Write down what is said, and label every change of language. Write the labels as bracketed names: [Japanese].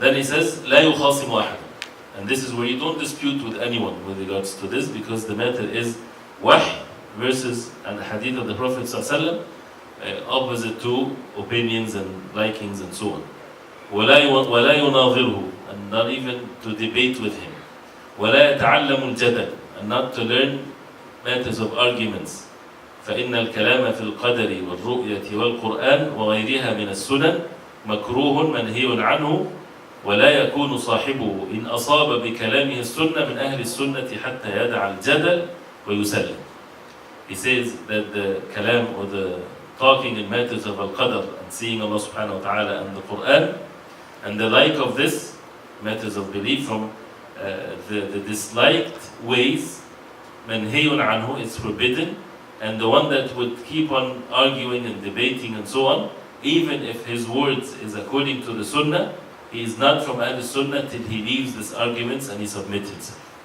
[English] Then he says, [Arabic] لا يخاصم أحد. [English] And this is where you don't dispute with anyone with regards to this, because the matter is wahy versus and hadith of the Prophet ﷺ, opposite to opinions and likings and so on. [Arabic] ولا يناظره, [English] and not even to debate with him. [Arabic] ولا يتعلم الجدل, [English] and not to learn matters of arguments. [Arabic] فإن الكلام في القدر والرؤية والقرآن وغيرها من السنن مكروه منهي عنه ولا يكون صاحبه إن أصاب بكلامه السنة من أهل السنة حتى يدع الجدل ويسلم. [English] He says that the kalam or the talking in matters of al-qadr and seeing Allah subhanahu wa ta'ala and the Quran and the like of this, matters of belief from the disliked ways, [Arabic] manhiyun anhu, [English] is forbidden, and the one that would keep on arguing and debating and so on, even if his words is according to the sunnah, he is not from Ahl Sunnah till he leaves these arguments and he submits himself.